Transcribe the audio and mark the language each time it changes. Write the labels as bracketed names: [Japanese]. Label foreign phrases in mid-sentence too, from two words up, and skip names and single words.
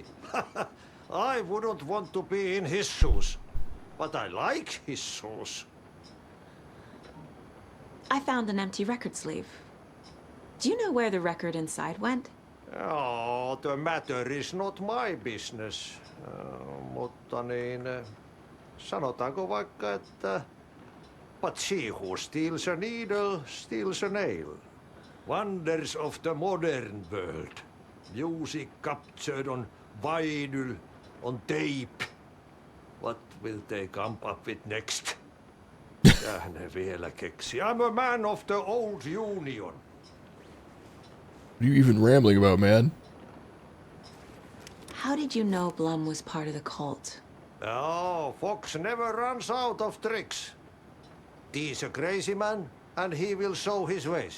[English] I wouldn't want to be in his shoes, but I like his shoes. I found an empty record sleeve. Do you know where the record inside went? Oh, the matter is not my business. [Finnish] Mutta niin, sanotaanko vaikka, että [English] but she who steals a needle steals a nail. Wonders of the modern world. Music captured on vinyl, on tape. What will they come up with next? [Finnish] Mitä ne vielä keksi? [English] I'm a man of the old union. What are you even rambling about, man? How did you know Blum was part of the cult? Oh, Fox never runs out of tricks. He's a crazy man, and he will show his ways.